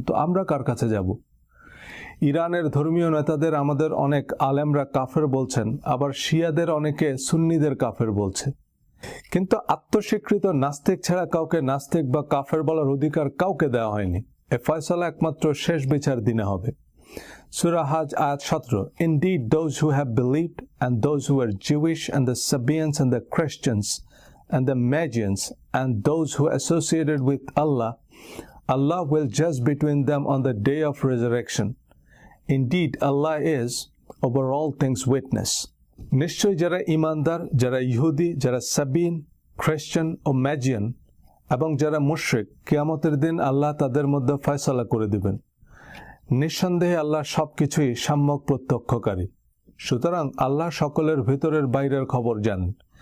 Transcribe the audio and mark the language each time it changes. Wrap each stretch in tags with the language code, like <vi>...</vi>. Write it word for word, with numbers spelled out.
<bn>তো আমরা কার কাছে যাব? ইরানের ধর্মীয় নেতাদের আমাদের অনেক আলেমরা কাফের বলছেন, আবার শিয়াদের অনেকে সুন্নিদের কাফের বলছে। কিন্তু আত্মস্বীকৃত নাস্তিক ছাড়া কাউকে নাস্তিক বা কাফের বলার অধিকার কাউকে দেওয়া হয়নি। এ ফয়সালা একমাত্র শেষ বিচার দিনে হবে। সূরা হাজ আয়াত</bn> <en>seventeen, Indeed, those who have believed and those who are Jewish and the Sabaeans and the Christians and the Magians and those who associated with Allah, Allah will judge between them on the day of resurrection. Indeed, Allah is over all things witness.</en> <bn>নিশ্চয় যারা ইমানদার, যারা ইহুদি, যারা সাবিন, খ্রিস্টান ও ম্যাজিয়ান এবং যারা মুশরিক, কিয়ামতের দিন আল্লাহ তাদের মধ্যে ফয়সালা করে দেবেন। নিঃসন্দেহে আল্লাহ সব কিছুই সাম্যক প্রত্যক্ষকারী। সুতরাং আল্লাহ সকলের ভিতরের বাইরের খবর জানেন।</bn>